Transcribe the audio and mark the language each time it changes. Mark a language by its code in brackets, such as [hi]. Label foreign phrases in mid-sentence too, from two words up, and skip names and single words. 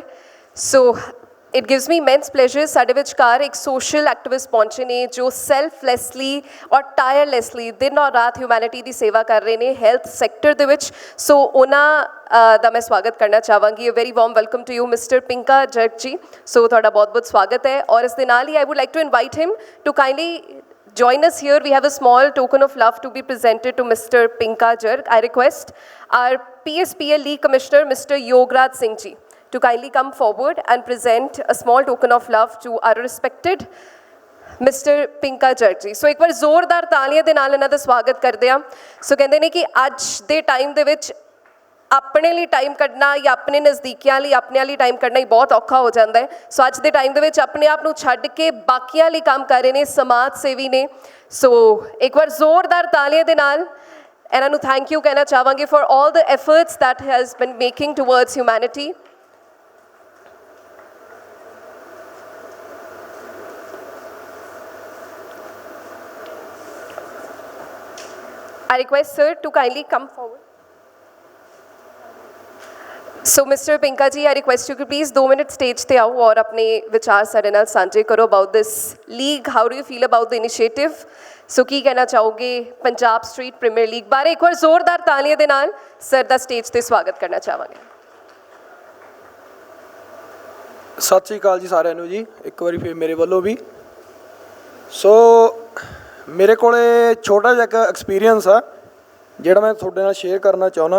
[en] So it gives me immense pleasure, [pa] ਸਾਡੇ ਵਿਚਕਾਰ ਇੱਕ [en] social activist [pa] ਪਹੁੰਚੇ ਨੇ ਜੋ ਸੈਲਫਲੈਸਲੀ ਔਰ ਟਾਇਰਲੈਸਲੀ ਦਿਨ ਔਰ ਰਾਤ ਹਿਊਮੈਨਿਟੀ ਦੀ ਸੇਵਾ ਕਰ ਰਹੇ ਨੇ [en] health sector [pa] ਦੇ ਵਿੱਚ। ਸੋ ਉਹਨਾਂ ਦਾ ਮੈਂ ਸਵਾਗਤ ਕਰਨਾ ਚਾਹਾਂਗੀ। [en] A very warm welcome to you Mister Pinka Jarg ji. [pa] ਸੋ ਤੁਹਾਡਾ ਬਹੁਤ ਬਹੁਤ ਸਵਾਗਤ ਹੈ, ਔਰ ਇਸ ਦੇ ਨਾਲ ਹੀ [en] I would like to invite him to kindly join us here. We have a small token of love to be presented to Mr. Pinka Jarg. I request our PSPL League Commissioner, Mr. Yograj Singh ji, to kindly come forward and present a small token of love to our respected Mr. Pinka Jarg ji. [pa] So ਇੱਕ ਵਾਰ ਜ਼ੋਰਦਾਰ ਤਾਲੀਆਂ ਦੇ ਨਾਲ ਇਹਨਾਂ ਦਾ ਸਵਾਗਤ ਕਰਦੇ ਹਾਂ। ਸੋ ਕਹਿੰਦੇ ਨੇ ਕਿ ਅੱਜ ਦੇ ਟਾਈਮ ਦੇ ਵਿੱਚ ਆਪਣੇ ਲਈ ਟਾਈਮ ਕੱਢਣਾ ਜਾਂ ਆਪਣੇ ਨਜ਼ਦੀਕੀਆਂ ਲਈ ਆਪਣਿਆਂ ਲਈ ਟਾਈਮ ਕੱਢਣਾ ਹੀ ਬਹੁਤ ਔਖਾ ਹੋ ਜਾਂਦਾ ਹੈ। ਸੋ ਅੱਜ ਦੇ ਟਾਈਮ ਦੇ ਵਿੱਚ ਆਪਣੇ ਆਪ ਨੂੰ ਛੱਡ ਕੇ ਬਾਕੀਆਂ ਲਈ ਕੰਮ ਕਰ ਰਹੇ ਨੇ, ਸਮਾਜ ਸੇਵੀ ਨੇ। ਸੋ ਇੱਕ ਵਾਰ ਜ਼ੋਰਦਾਰ ਤਾਲੀਆਂ ਦੇ ਨਾਲ ਇਹਨਾਂ ਨੂੰ [en] thank you [pa] ਕਹਿਣਾ ਚਾਹਾਂਗੇ [en] for all the efforts that has been making towards humanity. I request sir to kindly come forward. So Mr. Pinka ji, I request you to please 2 minute stage [pa] ਤੇ ਆਓ ਔਰ ਆਪਣੇ ਵਿਚਾਰ ਸਾਡੇ ਨਾਲ ਸਾਂਝੇ ਕਰੋ [en] about this league. How do you feel about the initiative? [pa] ਸੋ ਕੀ ਕਹਿਣਾ ਚਾਹੋਗੇ ਪੰਜਾਬ ਸਟਰੀਟ ਪ੍ਰੀਮੀਅਰ ਲੀਗ ਬਾਰੇ? ਇੱਕ ਵਾਰ ਜ਼ੋਰਦਾਰ ਤਾਲੀਆਂ ਦੇ ਨਾਲ ਸਰ ਦਾ ਸਟੇਜ ਤੇ ਸਵਾਗਤ ਕਰਨਾ ਚਾਹਾਂਗੇ। ਸਤਿ ਸ਼੍ਰੀ ਅਕਾਲ ਜੀ ਸਾਰਿਆਂ ਨੂੰ ਜੀ, ਇੱਕ ਵਾਰੀ ਫਿਰ ਮੇਰੇ ਵੱਲੋਂ ਵੀ। ਸੋ ਮੇਰੇ ਕੋਲੇ ਛੋਟਾ ਜਿਹਾ ਇੱਕ ਐਕਸਪੀਰੀਅੰਸ ਆ ਜਿਹੜਾ ਮੈਂ ਤੁਹਾਡੇ ਨਾਲ ਸ਼ੇਅਰ ਕਰਨਾ ਚਾਹੁੰਦਾ।